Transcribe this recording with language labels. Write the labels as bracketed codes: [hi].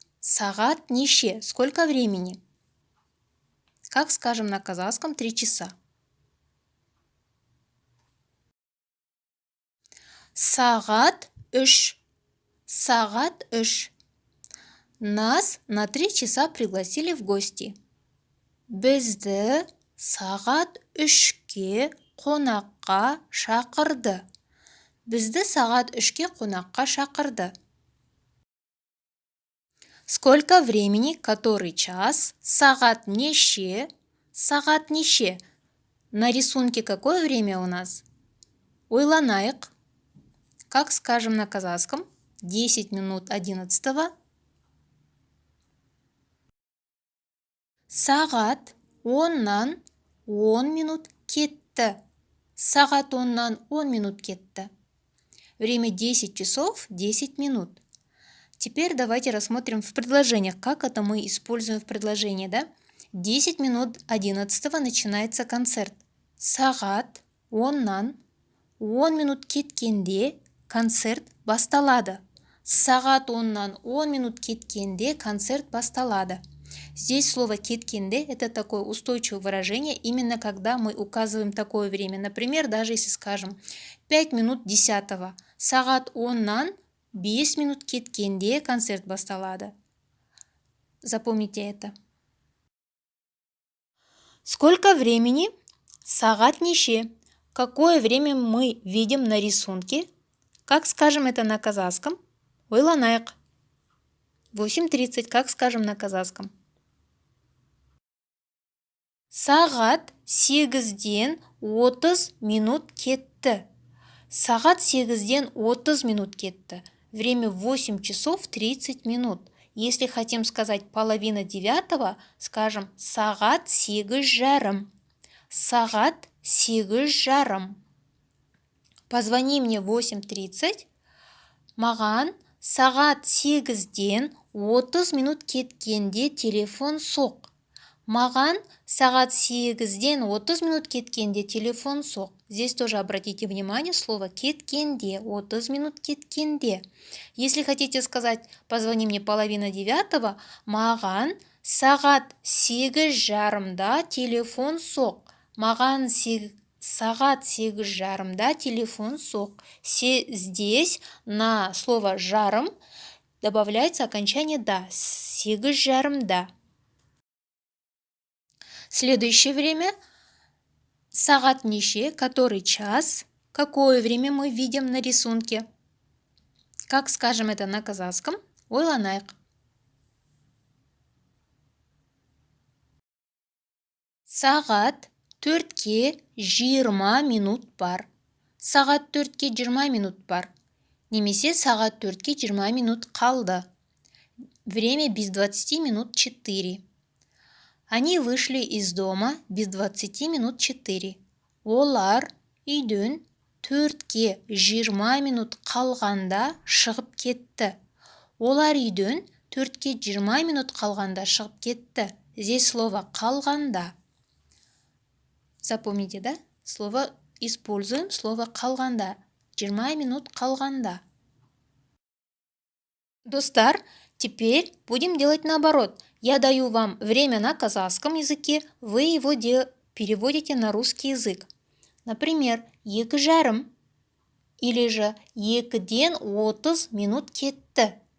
[kk] Сағат неше, [ru] сколько времени? Как скажем на казахском 3 часа. [kk] Сағат 3. Сағат 3. [ru] Нас на 3 часа пригласили в гости. [kk] Бізді сағат 3-ке қонаққа шақырды. Бізді сағат 3-ке қонаққа шақырды. [ru] Сколько времени, который час, [kk] сағат неше, сағат неше. [ru] На рисунке какое время у нас? [kk] Ойланайық. [ru] Как скажем на казахском? 10 минут 11-го. [kk] Сағат 10-нан 10 минут кетті. Сағат 10-нан 10 минут кетті. [ru] Время 10 часов 10 минут. Теперь давайте рассмотрим в предложениях, как это мы используем в предложении, да? 10 минут 11 начинается концерт. [kk] Сағат 10-нан 10 минут кеткенде концерт басталады. Сағат 10-нан 10 минут кеткенде концерт басталады. [ru] Здесь слово «кеткенде» – это такое устойчивое выражение, именно когда мы указываем такое время. Например, даже если скажем 5 минут 10-го. [kk] Сағат 10-нан 5 минут кеткенде концерт басталады. [ru] Запомните это. Сколько времени? [kk] Сағат неше. [ru] Какое время мы видим на рисунке? Как скажем это на казахском? [kk] Ойланайық. 8:30. [ru] Как скажем на казахском? [kk] Сағат 8-ден 30 минут кетті. Сағат 8-ден 30 минут кетті. [ru] Время 8 часов 30 минут. Если хотим сказать половина 9-го, скажем [kk] сағат 8:30. Сағат 8:30. [ru] Позвони мне 8:30. [kk] Маған сағат 8-ден 30 минут кеткенде телефон соқ. Маған сағат 8-ден 30 минут кеткенде телефон соқ. [ru] Здесь тоже обратите внимание слово кеткенде, 30 минут кеткенде. Если хотите сказать позвони мне половина 9-го, [kk] маған сағат 8:30 телефон соқ. Маған сағат 8:30 телефон соқ. [ru] Здесь на слово жарым добавляется окончание да. 8:30. Следующее время. [kk] Сағат неше, [ru] который час, какое время мы видим на рисунке. Как скажем это на казахском? [kk] Ойланайық. Сағат 4-ке 20 минут бар. Сағат 4-ке 20 минут бар. Немесе сағат 4-ке 20 минут қалды. [ru] Время без 20 минут 4. Они вышли из дома без 20 минут 4. [kk] Олар үйден 4-ке 20 минут қалғанда шығып кетті. Олар үйден 4-ке 20 минут қалғанда шығып кетті. [ru] Здесь слово қалғанда. Запомните, да? Используем слово қалғанда. [kk] 20 минут қалғанда. [ru] Достар, теперь будем делать наоборот. Я даю вам время на казахском языке, вы его переводите на русский язык. Например, 2:30 или же [kk] 2-ден 30 минут кетті.